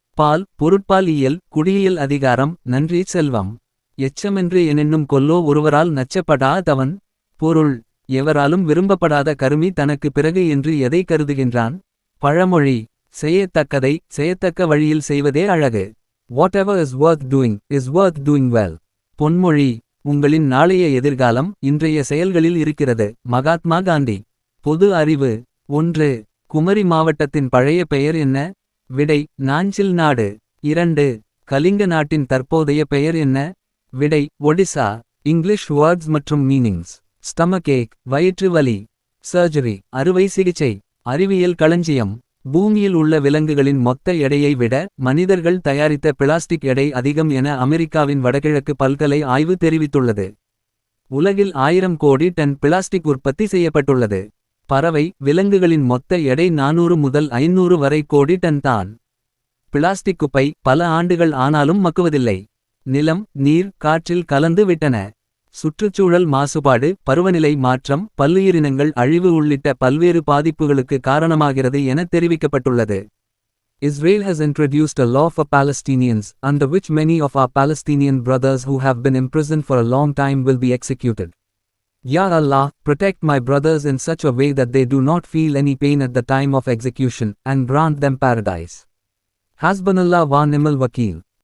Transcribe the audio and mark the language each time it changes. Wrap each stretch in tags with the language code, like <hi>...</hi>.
<ta>பால் பொருட்பால் இயல் குடியியல் அதிகாரம். நன்றி செல்வம். எச்சமென்று எனும் கொல்லோ ஒருவரால் நச்சப்படா தவன். பொருள்: எவராலும் விரும்பப்படாத கருமி தனக்கு பிறகு என்று எதை கருதுகின்றான்? பழமொழி: செய்யத்தக்கதை செய்யத்தக்க வழியில் செய்வதே அழகு.</ta> <en>Whatever is worth doing is worth doing well.</en> <ta>பொன்மொழி: உங்களின் நாளைய எதிர்காலம் இன்றைய செயல்களில் இருக்கிறது. மகாத்மா காந்தி. பொது அறிவு. 1. குமரி மாவட்டத்தின் பழைய பெயர் என்ன? விடை: நாஞ்சில் நாடு. 2. கலிங்க நாட்டின் தற்போதைய பெயர் என்ன? விடை: ஒடிசா. இங்கிலீஷ் வேர்ட்ஸ் மற்றும் மீனிங்ஸ். ஸ்டமக் ஏக் வயிற்று வலி. சர்ஜரி அறுவை சிகிச்சை. அறிவியல் களஞ்சியம். பூமியில் உள்ள விலங்குகளின் மொத்த எடையை விட மனிதர்கள் தயாரித்த பிளாஸ்டிக் எடை அதிகம் என அமெரிக்காவின் வடகிழக்கு பல்கலை ஆய்வு தெரிவித்துள்ளது. உலகில் 1000 கோடி டன் பிளாஸ்டிக் உற்பத்தி செய்யப்பட்டுள்ளது. பறவை விலங்குகளின் மொத்த எடை 400 முதல் 500 வரை கோடி டன் தான். பிளாஸ்டிக் குப்பை பல ஆண்டுகள் ஆனாலும் மக்குவதில்லை. நிலம், நீர், காற்றில் கலந்து விட்டன. சுற்றுச்சூழல் மாசுபாடு, பருவநிலை மாற்றம், பல்லுயிரினங்கள் அழிவு உள்ளிட்ட பல்வேறு பாதிப்புகளுக்கு காரணமாகிறது என தெரிவிக்கப்பட்டுள்ளது.</ta> <en>Israel has introduced a law for Palestinians, under which many of our Palestinian brothers who have been imprisoned for a long time will be executed. Ya Allah, protect my brothers in such a way that they do not feel any pain at the time of execution, and grant them paradise.</en> <ar>Hasbunallah wa ni'mal wakeel.</ar>